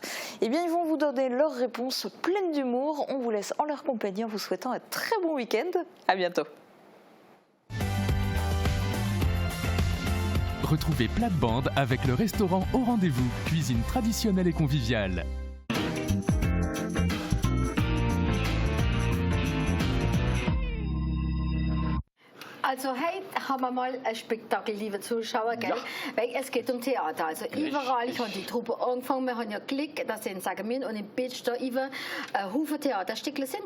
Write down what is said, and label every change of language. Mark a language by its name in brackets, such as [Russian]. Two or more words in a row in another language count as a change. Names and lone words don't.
[French] Eh bien ils vont vous donner leur réponse pleine d'humour, on vous laisse en leur compagnie en vous souhaitant un très bon week-end, à bientôt. Retrouvez Plate-Bande avec le restaurant Au Rendez-vous, cuisine traditionnelle et conviviale. [German] Also heute haben wir mal ein Spektakel, liebe Zuschauer, gell? Ja. Weil es geht um Theater. Also überall hat die Truppe angefangen. Wir haben ja Glück, dass in Sargummin und in Bitsch da über Haufen Theaterstücke sind.